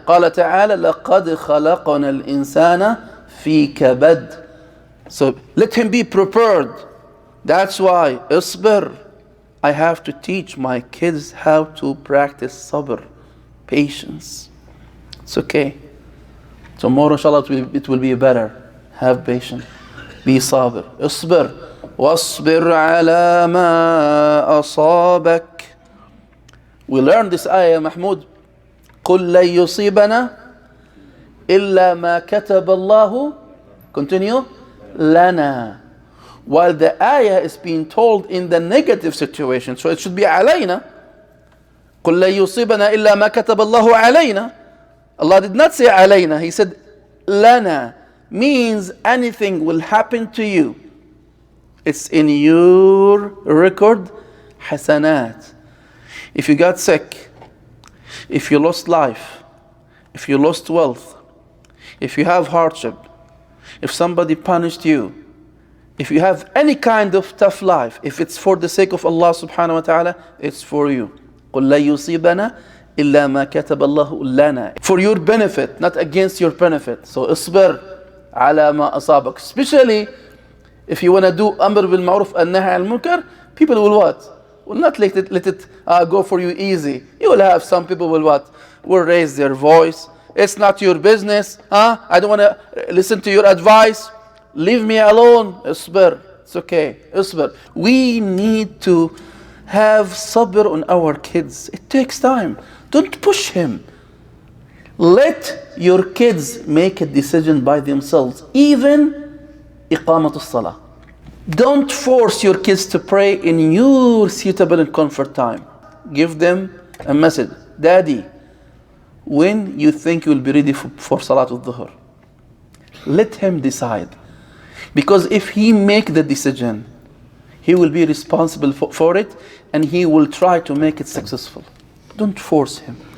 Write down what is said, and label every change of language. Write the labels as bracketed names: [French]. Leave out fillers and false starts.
[Arabic] قال تعالى لقد خلقنا الإنسان في كبد. [English] So let him be prepared. That's why [Arabic] اصبر. [English] I have to teach my kids how to practice sabr, patience. It's okay. Tomorrow inshallah it will be better. Have patience. Be sabr. [Arabic] اصبر واصبر على ما أصابك. [English] We learned this ayah, Mahmoud. [Arabic] قل لن يصيبنا إلا ما كتب الله. [English] Continue. لنا. While the ayah is being told in the negative situation, so it should be علينا. [Arabic] قل لن يصيبنا إلا ما كتب الله علينا. [English] Allah did not say علينا. He said لنا. Means anything will happen to you. It's in your record. حسنات. If you got sick, if you lost life, if you lost wealth, if you have hardship, if somebody punished you, if you have any kind of tough life, if it's for the sake of Allah subhanahu wa ta'ala, it's for you. [Arabic] قُلْ لَا يُصِيبَنَا إِلَّا مَا كَتَبَ اللَّهُ لَنَا. [English] For your benefit, not against your benefit. So [Arabic] اصبر على ما أصابك. [English] Especially if you want to do [Arabic] أمر بالمعروف النهي عن المنكر, [English] people will what? Will not let it go for you easy. You will have some people will what? Will raise their voice. It's not your business. I don't want to listen to your advice. Leave me alone. [Arabic] اصبر. [English] It's okay. اصبر. We need to have sabr on our kids. It takes time. Don't push him. Let your kids make a decision by themselves. Even [Arabic] إقامة الصلاة. [English] Don't force your kids to pray in your suitable and comfort time. Give them a message. Daddy, when you think you will be ready for Salat al-Dhuhr, let him decide. Because if he make the decision, he will be responsible for it and he will try to make it successful. Don't force him.